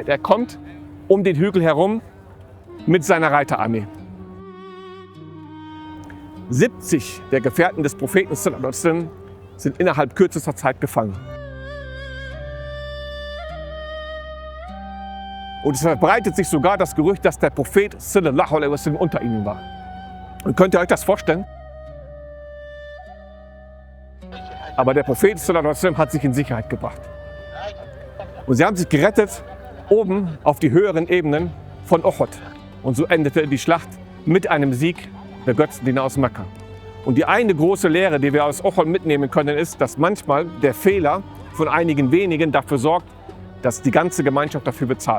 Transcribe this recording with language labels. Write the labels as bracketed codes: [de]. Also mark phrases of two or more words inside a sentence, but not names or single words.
[de] Er kommt um den Hügel herum mit seiner Reiterarmee. 70 der Gefährten des Propheten sind innerhalb kürzester Zeit gefallen. Und es verbreitet sich sogar das Gerücht, dass der Prophet [ar] sallallahu alaihi wasallam [de] unter ihnen war. Und könnt ihr euch das vorstellen? Aber der Prophet [ar] sallallahu alaihi wasallam [de] hat sich in Sicherheit gebracht. Und sie haben sich gerettet oben auf die höheren Ebenen von Uhud. Und so endete die Schlacht mit einem Sieg der Götzendiener aus Mekka. Und die eine große Lehre, die wir aus Uhud mitnehmen können, ist, dass manchmal der Fehler von einigen wenigen dafür sorgt, dass die ganze Gemeinschaft dafür bezahlt.